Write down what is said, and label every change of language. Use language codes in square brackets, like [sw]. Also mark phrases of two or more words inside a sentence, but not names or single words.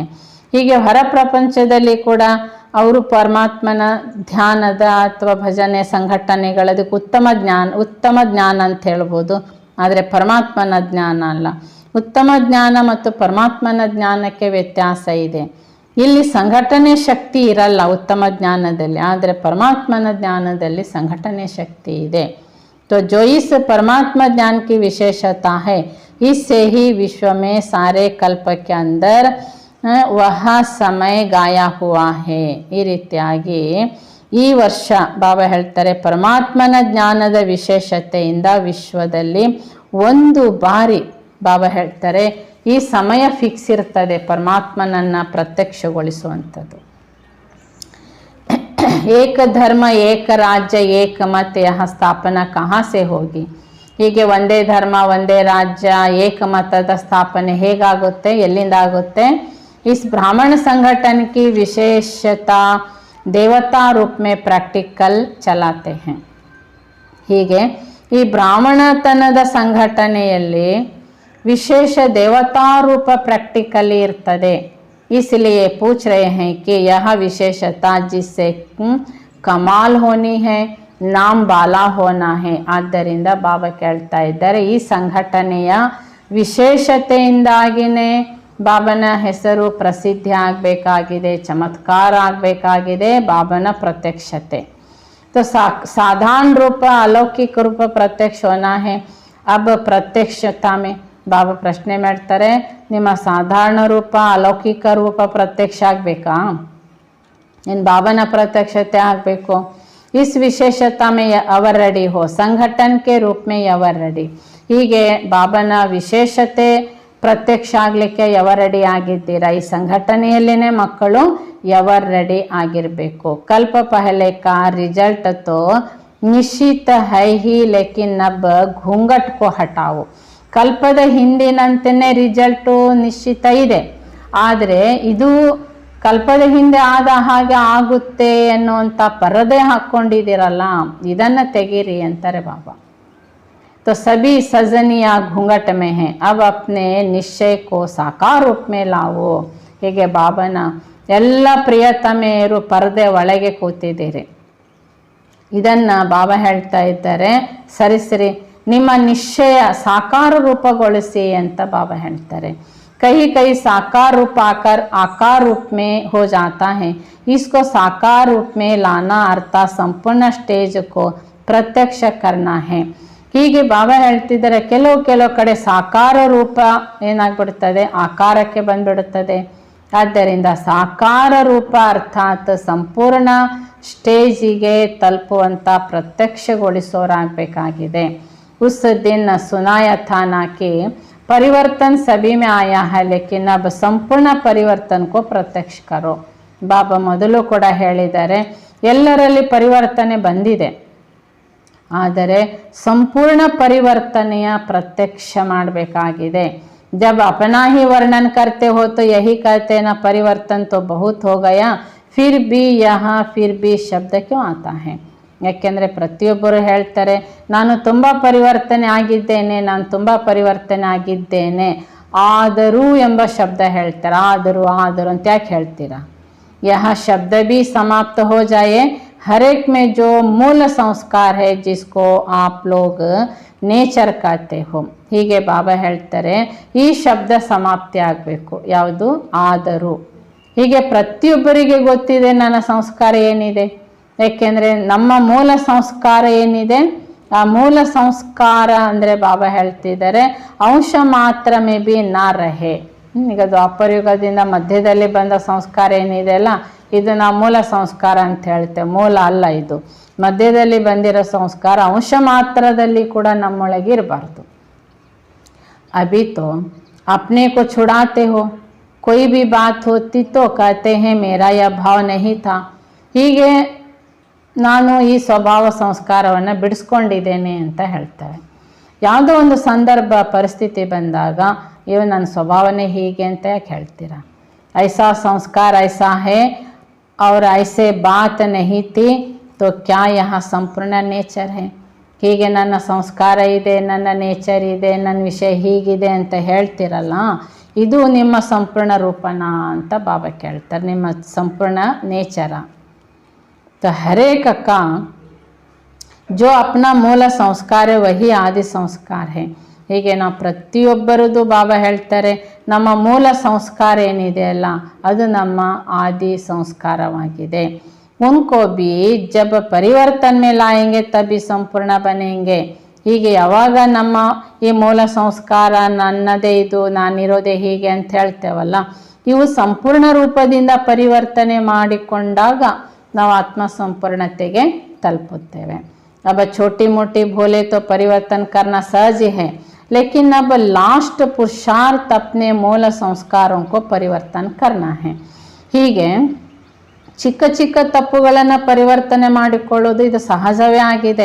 [kn] ಹೀಗೆ ಹೊರ ಪ್ರಪಂಚದಲ್ಲಿ ಕೂಡ ಅವರು ಪರಮಾತ್ಮನ ಧ್ಯಾನದ ಅಥವಾ ಭಜನೆ ಸಂಘಟನೆಗಳದಕ್ಕೆ ಉತ್ತಮ ಜ್ಞಾನ ಅಂತ ಹೇಳ್ಬೋದು. ಆದರೆ ಪರಮಾತ್ಮನ ಜ್ಞಾನ ಅಲ್ಲ. ಉತ್ತಮ ಜ್ಞಾನ ಮತ್ತು ಪರಮಾತ್ಮನ ಜ್ಞಾನಕ್ಕೆ ವ್ಯತ್ಯಾಸ ಇದೆ. ಇಲ್ಲಿ ಸಂಘಟನೆ ಶಕ್ತಿ ಇರಲ್ಲ ಉತ್ತಮ ಜ್ಞಾನದಲ್ಲಿ, ಆದರೆ ಪರಮಾತ್ಮನ ಜ್ಞಾನದಲ್ಲಿ ಸಂಘಟನೆ ಶಕ್ತಿ ಇದೆ. [hi] तो जो इस परमात्मा ज्ञान की विशेषता है, इससे ही विश्व में सारे कल्प के अंदर वह समय गाया हुआ है. [kn] ಈ ರೀತಿಯಾಗಿ ಈ ವರ್ಷ ಬಾಬಾ ಹೇಳ್ತಾರೆ ಪರಮಾತ್ಮನ ಜ್ಞಾನದ ವಿಶೇಷತೆಯಿಂದ ವಿಶ್ವದಲ್ಲಿ ಒಂದು ಬಾರಿ ಬಾಬಾ ಹೇಳ್ತಾರೆ ಈ ಸಮಯ ಫಿಕ್ಸ್ ಇರ್ತದೆ ಪರಮಾತ್ಮನನ್ನು ಪ್ರತ್ಯಕ್ಷಗೊಳಿಸುವಂಥದ್ದು. [hi] एक धर्म एक राज्य एक मत यह स्थापना कहाँ से होगी. [kn] ಹೀಗೆ ಒಂದೇ ಧರ್ಮ ಒಂದೇ ರಾಜ್ಯ ಏಕಮತದ ಸ್ಥಾಪನೆ ಹೇಗಾಗುತ್ತೆ, ಎಲ್ಲಿಂದ ಆಗುತ್ತೆ? [hi] इस ब्राह्मण संगठन की विशेषता देवता रूप में प्रैक्टिकल चलाते हैं. [kn] ಹೀಗೆ ಈ ಬ್ರಾಹ್ಮಣತನದ ಸಂಘಟನೆಯಲ್ಲಿ ವಿಶೇಷ ದೇವತಾ ರೂಪ ಪ್ರಾಕ್ಟಿಕಲಿ ಇರ್ತದೆ. [hi] इसलिए पूछ रहे हैं कि यह विशेषता जिससे कमाल होनी है नाम बाला होना है. [kn] ಆದ್ದರಿಂದ ಬಾಬಾ ಕೇಳ್ತಾ ಇದ್ದಾರೆ ಈ ಸಂಘಟನೆಯ ವಿಶೇಷತೆಯಿಂದಾಗಿನೇ ಬಾಬನ ಹೆಸರು ಪ್ರಸಿದ್ಧಿ ಆಗಬೇಕಾಗಿದೆ, ಚಮತ್ಕಾರ ಆಗಬೇಕಾಗಿದೆ, ಬಾಬನ ಪ್ರತ್ಯಕ್ಷತೆ. [hi] तो साधारण रूप अलौकिक रूप प्रत्यक्ष होना है. अब प्रत्यक्षता में [kn] ಬಾಬಾ ಪ್ರಶ್ನೆ ಮಾಡ್ತಾರೆ, ನಿಮ್ಮ ಸಾಧಾರಣ ರೂಪ ಅಲೌಕಿಕ ರೂಪ ಪ್ರತ್ಯಕ್ಷ ಆಗಬೇಕಾ, ಇನ್ನು ಬಾಬನ ಪ್ರತ್ಯಕ್ಷತೆ ಆಗಬೇಕು? [hi] इस विशेषता में [en] ever ready [hi] हो, संगठन के रूप में [en] ever ready. [kn] ಹೀಗೆ ಬಾಬನ ವಿಶೇಷತೆ ಪ್ರತ್ಯಕ್ಷ ಆಗಲಿಕ್ಕೆ [en] ever ready [kn] ಆಗಿದ್ದೀರಾ? ಈ ಸಂಘಟನೆಯಲ್ಲಿನೇ ಮಕ್ಕಳು [en] ever ready [kn] ಆಗಿರಬೇಕು. [hi] कल्प पहले का रिजल्ट तो निश्चित है ही लेकिन अब घूंघट को हटाओ. [kn] ಕಲ್ಪದ ಹಿಂದಿನಂತೆಯೇ ರಿಜಲ್ಟು ನಿಶ್ಚಿತ ಇದೆ, ಆದರೆ ಇದು ಕಲ್ಪದ ಹಿಂದೆ ಆದ ಹಾಗೆ ಆಗುತ್ತೆ ಅನ್ನುವಂಥ ಪರದೆ ಹಾಕ್ಕೊಂಡಿದ್ದೀರಲ್ಲ, ಇದನ್ನು ತೆಗೀರಿ ಅಂತಾರೆ ಬಾಬಾ. [hi] तो सभी सजनिया घूंघट में हैं, अब अपने निश्चय को साकार रूप में लाओ. [kn] ಹೀಗೆ ಬಾಬನ ಎಲ್ಲ ಪ್ರಿಯತಮೆಯರು ಪರದೆ ಒಳಗೆ ಕೂತಿದ್ದೀರಿ. ಇದನ್ನು ಬಾಬಾ ಹೇಳ್ತಾ ಇದ್ದಾರೆ, ಸರಿ ಸರಿ ನಿಮ್ಮ ನಿಶ್ಚಯ ಸಾಕಾರ ರೂಪಗೊಳಿಸಿ ಅಂತ ಬಾಬಾ ಹೇಳ್ತಾರೆ. [hi] कहीं कहीं साकार रूप आकार रूप में हो जाता है. इसको साकार रूप में लाना अर्थात संपूर्ण स्टेज को प्रत्यक्ष करना है. [kn] ಹೀಗೆ ಬಾಬಾ ಹೇಳ್ತಿದ್ದಾರೆ ಕೆಲವು ಕಡೆ ಸಾಕಾರ ರೂಪ ಏನಾಗ್ಬಿಡ್ತದೆ, ಆಕಾರಕ್ಕೆ ಬಂದ್ಬಿಡುತ್ತದೆ. ಆದ್ದರಿಂದ ಸಾಕಾರ ರೂಪ ಅರ್ಥಾತ್ ಸಂಪೂರ್ಣ ಸ್ಟೇಜಿಗೆ ತಲುಪುವಂಥ ಪ್ರತ್ಯಕ್ಷಗೊಳಿಸೋರಾಗಬೇಕಾಗಿದೆ. [hi] उस दिन सुनाया था ना कि परिवर्तन सभी में आया है लेकिन अब संपूर्ण परिवर्तन को प्रत्यक्ष करो. [kn] ಬಾಬಾ ಮೊದಲು ಕೂಡ ಹೇಳಿದ್ದಾರೆ ಎಲ್ಲರಲ್ಲಿ ಪರಿವರ್ತನೆ ಬಂದಿದೆ, ಆದರೆ ಸಂಪೂರ್ಣ ಪರಿವರ್ತನೆಯ ಪ್ರತ್ಯಕ್ಷ ಮಾಡಬೇಕಾಗಿದೆ. [hi] जब अपना ही वर्णन करते हो तो यही कहते ना परिवर्तन तो बहुत हो गया, फिर भी यहाँ फिर भी शब्द क्यों आता है? [kn] ಯಾಕೆಂದರೆ ಪ್ರತಿಯೊಬ್ಬರು ಹೇಳ್ತಾರೆ ನಾನು ತುಂಬ ಪರಿವರ್ತನೆ ಆಗಿದ್ದೇನೆ, ನಾನು ತುಂಬ ಪರಿವರ್ತನೆ ಆಗಿದ್ದೇನೆ, ಆದರೂ ಎಂಬ ಶಬ್ದ ಹೇಳ್ತಾರೆ. ಆದರೂ ಅಂತ ಯಾಕೆ ಹೇಳ್ತೀರಾ? [hi] यह शब्द भी समाप्त हो जाए. हर एक में जो मूल संस्कार है जिसको आप लोग ನೇಚರ್ कहते हो. [kn] ಹೀಗೆ ಬಾಬಾ ಹೇಳ್ತಾರೆ ಈ ಶಬ್ದ ಸಮಾಪ್ತಿ ಆಗಬೇಕು. ಯಾವುದು? ಆದರೂ. ಹೀಗೆ ಪ್ರತಿಯೊಬ್ಬರಿಗೆ ಗೊತ್ತಿದೆ ನನ್ನ ಸಂಸ್ಕಾರ ಏನಿದೆ, ಯಾಕೆಂದರೆ ನಮ್ಮ ಮೂಲ ಸಂಸ್ಕಾರ ಏನಿದೆ, ಆ ಮೂಲ ಸಂಸ್ಕಾರ ಅಂದರೆ ಬಾಬಾ ಹೇಳ್ತಿದ್ದಾರೆ [hi] अंश मात्र में भी ना रहे. [kn] ಈಗ ದ್ವಾಪರಯುಗದಿಂದ ಮಧ್ಯದಲ್ಲಿ ಬಂದ ಸಂಸ್ಕಾರ ಏನಿದೆ ಅಲ್ಲ, ಇದು ನಾವು ಮೂಲ ಸಂಸ್ಕಾರ ಅಂತ ಹೇಳ್ತೇವೆ. ಮೂಲ ಅಲ್ಲ, ಇದು ಮಧ್ಯದಲ್ಲಿ ಬಂದಿರೋ ಸಂಸ್ಕಾರ. ಅಂಶ ಮಾತ್ರದಲ್ಲಿ ಕೂಡ ನಮ್ಮೊಳಗೆ ಇರಬಾರ್ದು. [hi] अभी तो अपने को छुड़ाते हो, कोई भी बात होती तो कहते हैं मेरा यह भाव नहीं था. [kn] ಹೀಗೆ ನಾನು ಈ ಸ್ವಭಾವ ಸಂಸ್ಕಾರವನ್ನು ಬಿಡಿಸ್ಕೊಂಡಿದ್ದೇನೆ ಅಂತ ಹೇಳ್ತೇವೆ. ಯಾವುದೋ ಒಂದು ಸಂದರ್ಭ ಪರಿಸ್ಥಿತಿ ಬಂದಾಗ ಇವು ನನ್ನ ಸ್ವಭಾವನೆ ಹೀಗೆ ಅಂತ ಯಾಕೆ ಹೇಳ್ತೀರಾ? [hi] ऐसा संस्कार ऐसा है और ऐसे बात नहीं थी तो क्या यहाँ संपूर्ण नेचर है? [kn] ಹೀಗೆ ನನ್ನ ಸಂಸ್ಕಾರ ಇದೆ, ನನ್ನ ನೇಚರ್ ಇದೆ, ನನ್ನ ವಿಷಯ ಹೀಗಿದೆ ಅಂತ ಹೇಳ್ತಿರಲ್ಲ, ಇದು ನಿಮ್ಮ ಸಂಪೂರ್ಣ ರೂಪನ ಅಂತ ಬಾಬಾ ಕೇಳ್ತಾರೆ. ನಿಮ್ಮ ಸಂಪೂರ್ಣ ನೇಚರ. [hi] तो हर एक का जो अपना मूल संस्कार वही आदि संस्कार है. [kn] ಹೀಗೆ ನಾವು ಪ್ರತಿಯೊಬ್ಬರದು ಬಾಬಾ ಹೇಳ್ತಾರೆ ನಮ್ಮ ಮೂಲ ಸಂಸ್ಕಾರ ಏನಿದೆಯಲ್ಲ ಅದು ನಮ್ಮ ಆದಿ ಸಂಸ್ಕಾರವಾಗಿದೆ. [hi] उनको भी जब परिवर्तन में लाएंगे तभी संपूर्ण बनेंगे. [kn] ಹೀಗೆ ಯಾವಾಗ ನಮ್ಮ ಈ ಮೂಲ ಸಂಸ್ಕಾರ ನನ್ನದೇ ಇದು ನಾನಿರೋದೇ ಹೀಗೆ ಅಂತ ಹೇಳ್ತೇವಲ್ಲ, ಇವು ಸಂಪೂರ್ಣ ರೂಪದಿಂದ ಪರಿವರ್ತನೆ ಮಾಡಿಕೊಂಡಾಗ ನಾವು ಆತ್ಮ ಸಂಪೂರ್ಣತೆಗೆ ತಲುಪುತ್ತೇವೆ. [hi] अब छोटी मोटी भूले तो परिवर्तन करना सहज है, लेकिन अब लास्ट पुरुषार्थ अपने मूल संस्कारों को परिवर्तन करना है. [kn] ಹೀಗೆ ಚಿಕ್ಕ ಚಿಕ್ಕ ತಪ್ಪುಗಳನ್ನು ಪರಿವರ್ತನೆ ಮಾಡಿಕೊಳ್ಳೋದು ಇದು ಸಹಜವೇ ಆಗಿದೆ.